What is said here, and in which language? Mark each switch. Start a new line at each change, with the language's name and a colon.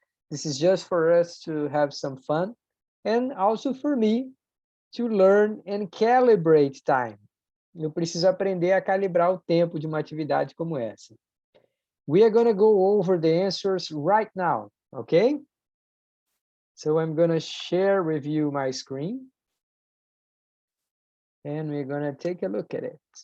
English: This is just for us to have some fun. And also for me to learn and calibrate time.
Portuguese: Eu preciso aprender a calibrar o tempo de uma atividade como essa.
English: We are going to go over the answers right now, okay? So I'm going to share with you my screen. And we're going to take a look at it.